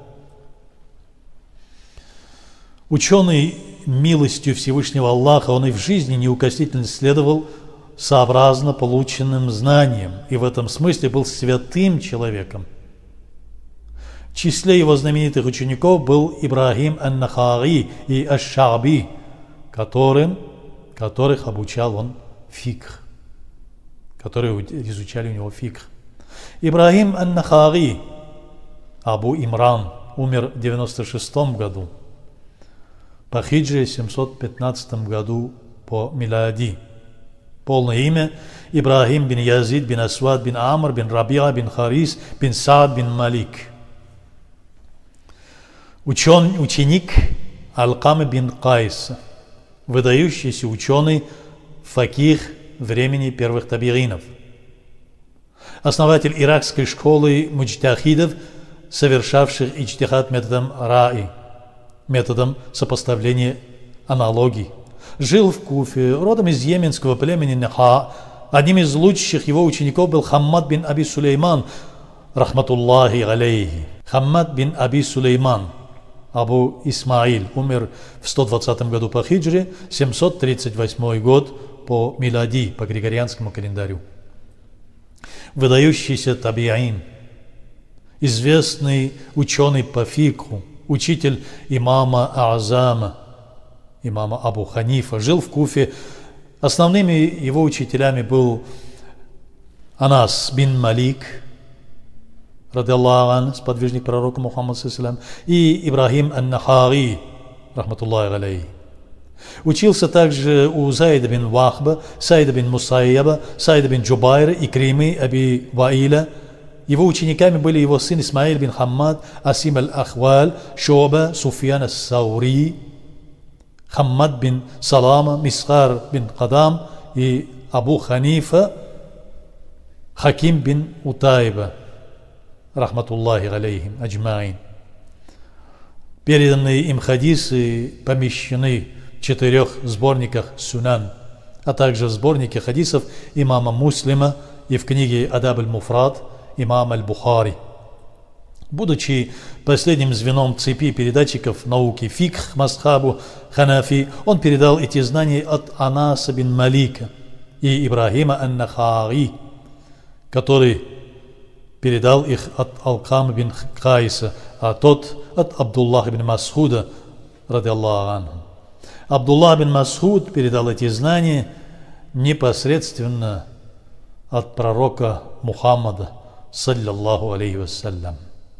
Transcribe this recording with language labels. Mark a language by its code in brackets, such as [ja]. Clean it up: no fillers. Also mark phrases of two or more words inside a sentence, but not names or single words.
[ru] Ученый милостью Всевышнего Аллаха, он и в жизни неукоснительно следовал сообразно полученным знаниям, и в этом смысле был святым человеком. В числе его знаменитых учеников был Ибрахим ан-Нахаи и аш-Ша'би, которых обучал он фикх, которые изучали у него фикх. Ибрахим ан-Нахаи, Абу Имран, умер в 96 году, по хиджре 715 году по милади. Полное имя Ибрахим бин Язид бин Асвад бин Амр бин Рабиа бин Харис бин Саад бин Малик. Ученик Алкамы бин Кайса, выдающийся ученый, факих времени первых табиинов, основатель иракской школы муджтахидов, совершавших иджтихад методом раи, методом сопоставления аналогий. Жил в Куфе, родом из йеменского племени Наха. Одним из лучших его учеников был Хаммад бин Аби Сулейман, [ar] رحمة الله عليه. [ru] Хаммад бин Аби Сулейман, Абу Исмаиль, умер в 120 году по хиджре, 738 год по милади, по григорианскому календарю. Выдающийся табиин, известный ученый по фикху, учитель имама А'зама, имама Абу Ханифа, жил в Куфе. Основными его учителями был Анас бин Малик, [ar] رضي الله, [ru] сподвижник пророка Мухаммада ﷺ, и Ибрахим ан-Нахаи, [ar] رحمة الله عليه. [ru] Учился также у Заида бин Вахба, Саида бин Мусайяба, Саида бин Джубайра и Кримы Аби Ваиля. Его учениками были его сын Исмаиль бин Хаммад, Асим аль-Ахваль, Шоба, Суфьян ас-Саури, Хаммад бин Салама, Мисхар бин Кадам и Абу Ханифа, Хаким бин Утайба, [ar] رحمة الله عليهم أجمعين. [ru] Переданные им хадисы помещены в 4 сборниках Сунан, а также в сборнике хадисов имама Муслима и в книге Адаб аль-Муфрад имама аль-Бухари. Будучи последним звеном цепи передатчиков науки фикх мазхабу Ханафи, он передал эти знания от Анаса бин Малика и Ибрахима ан-Нахаи, который передал их от Алкама бин Кайса, а тот от Абдуллаха бин Масхуда, [ar] رضي الله عنه. [ru] Абдуллах бин Масхуд передал эти знания непосредственно от пророка Мухаммада, [ar] صلى الله عليه وسلم.